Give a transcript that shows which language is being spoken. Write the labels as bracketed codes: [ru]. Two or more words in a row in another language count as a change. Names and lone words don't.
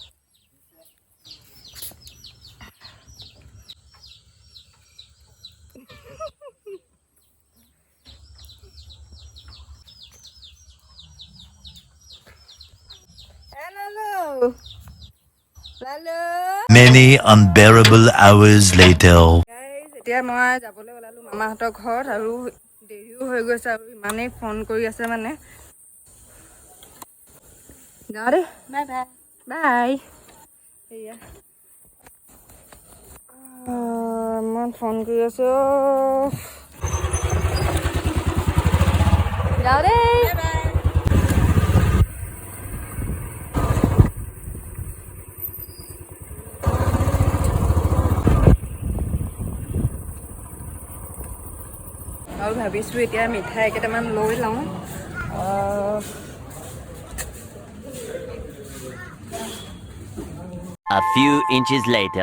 [en] Hello. Hello. Many unbearable hours later. Guys, [as] এতিয়া মই যাবলৈ ওলালো মামাহঁতৰ ঘৰত আৰু দেৰিও হৈ গৈছে আৰু ইমানেই ফোন কৰি আছে মানে যাওঁ দে [en] bye bye bye [as] এয়া মই ফোন কৰি আছো যাওঁ দে আৰু ভাবিছোঁ এতিয়া মিঠাই কেইটামান লৈ লওঁ [en] A few inches later.